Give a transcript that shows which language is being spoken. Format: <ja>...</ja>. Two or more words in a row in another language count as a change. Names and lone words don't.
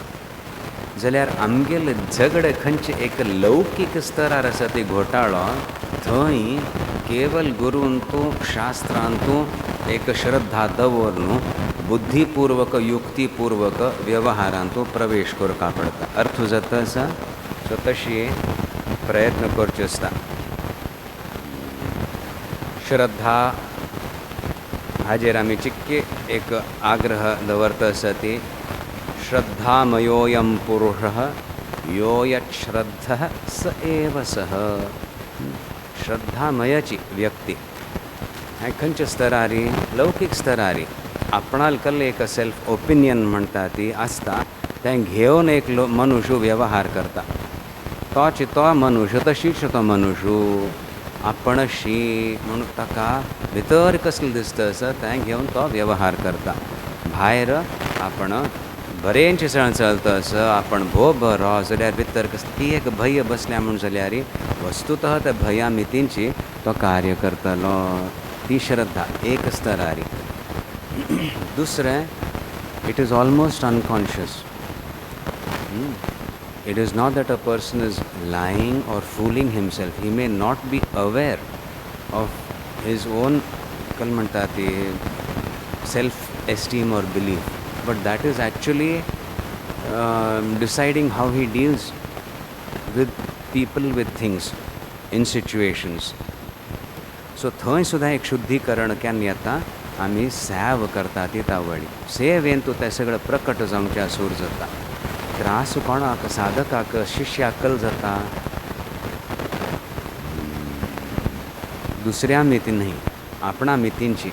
<kok>जाल्यार आमगेले झगडे खंयचे एक लौकीक स्तरार आसा ती घोटाळो, थंय केवल गुरून तूं शास्त्रांत तूं एक श्रद्धा दवर न्हू, बुद्धीपूर्वक युक्तीपूर्वक व्यवहारांत तूं प्रवेश करपा पडटा. अर्थ जाता आसा. सो तशी प्रयत्न करचे आसता. श्रद्धा हाजेर आमी चिक्के एक आग्रह दवरता आसा ती</kok> <sa>श्रद्धामयोऽयं पुरुषः यो यच्छ्रद्धः स एव सः.</sa> <kok>श्रद्धामयाची व्यक्ती हें खंयच्या स्तरारी? लौकीक स्तरारी. आपणाल कल्ले एक</kok> <en>self opinion</en> <kok>म्हणटा ती आसता, तें घेवन एक मनुष्य व्यवहार करता. तोच तो मनुष्य तशीच तो मनुष्य आपणशी म्हणून ताका भितर कसलें दिसता आसा तें घेवन तो व्यवहार करता. भायर आपण बरेंचे सण चलता आसा, आपण भो बरो जाल्यार भितर ती एक भय बसल्या म्हूण जाल्यार वस्तुतः त्या भया मितींची तो कार्य करतलो. ती श्रद्धा एक स्तरारी. दुसरें,</kok> <en>It is almost unconscious. It is not that a person is lying or fooling himself. He may not be aware of his own self-esteem or belief, but that is actually deciding how he deals with people, with things, in situations.</en> <kok>So थंय सुद्दां एक शुद्धीकरण केन्ना येता, आमी सेव करता ती तावळी. सेवेन तूं तें सगळें प्रकट जावचें सूर जाता. त्रास कोणाक? साधकाक, शिश्याक जाता. दुसऱ्या मितीन न्ही, आपणा मितींची.</kok>